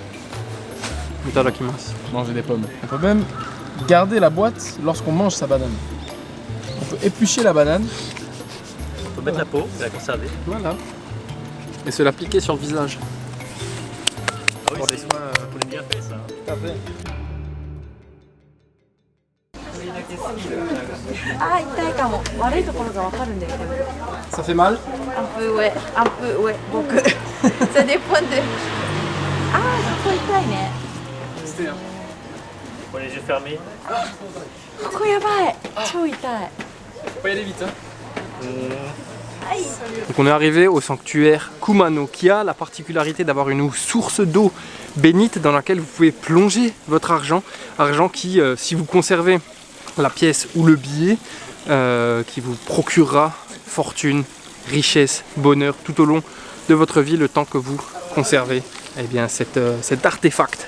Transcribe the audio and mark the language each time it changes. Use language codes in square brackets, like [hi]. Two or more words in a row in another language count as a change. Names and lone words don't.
[fr] Manger des pommes. On peut même garder la boîte lorsqu'on mange sa banane. On peut éplucher la banane. On peut mettre la peau et la conserver. Voilà. Et se l'appliquer sur le visage. Ah oui, pour les soins, pour les bienfaits ça. Tout à fait. [ja] あ、痛いかも。悪いところがわかるんだよ。でも [fr] Ça fait mal? un peu ouais, un peu ouais, 僕。Ça dépend de. [ja] あー、ここ痛いね。 [fr] Pour les yeux fermés. [ja] ここやばい。超痛い。 [fr] Faut y aller vite hein. Donc on est arrivé au sanctuaire Kumano qui a la particularité d'avoir une source d'eau bénite dans laquelle vous pouvez plonger votre argent. Argent qui, si vous conservez la pièce ou le billet, qui vous procurera fortune, richesse, bonheur tout au long de votre vie le temps que vous conservez eh bien, cet artefact.